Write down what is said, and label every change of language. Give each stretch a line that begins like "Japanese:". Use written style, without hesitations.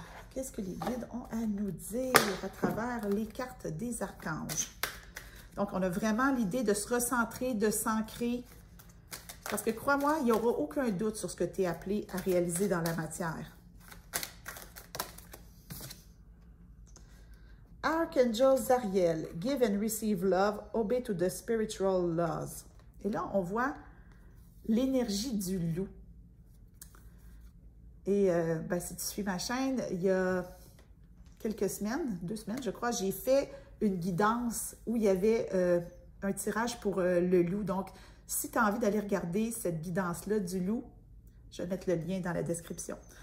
French: Qu'est-ce que les guides ont à nous dire à travers les cartes des archanges? Donc, on a vraiment l'idée de se recentrer, de s'ancrer. Parce que, crois-moi, il n'y aura aucun doute sur ce que tu es appelé à réaliser dans la matière.
English: Archangel Zariel, give and receive love, obey to the spiritual laws.
French: Et là, on voit l'énergie du loup. Et si tu suis ma chaîne, il y a quelques semaines, 2 semaines, je crois, j'ai fait une guidance où il y avait un tirage pour le loup. Donc, si tu as envie d'aller regarder cette guidance-là du loup, je vais mettre le lien dans la description.